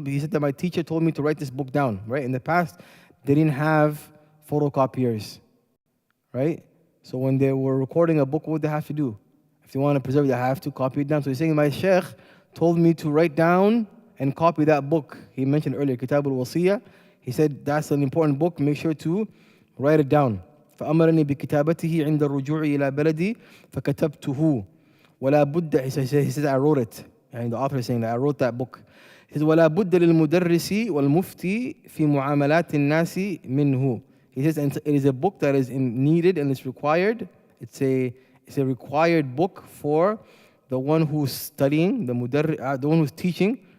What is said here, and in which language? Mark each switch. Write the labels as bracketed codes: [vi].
[en] He said that my teacher told me to write this book down. Right? In the past, they didn't have photocopiers. Right? So when they were recording a book, what would they have to do? If they want to preserve it, they have to copy it down. So he's saying, my sheikh told me to write down and copy that book. He mentioned earlier, Kitab al-Wasiyya. He said, that's an important book, make sure to write it down. [ar] فأمرني بكتابته عند الرجوع إلى بلدي فكتبته ولا بد. [en] He says, I wrote it. And the author is saying that I wrote that book. He says, [ar] ولا بد للمدرس والمفتي في معاملات الناس منه. [en] He says, and it is a book that is needed and it's required. It's a required book for the one who's studying, the one who's teaching,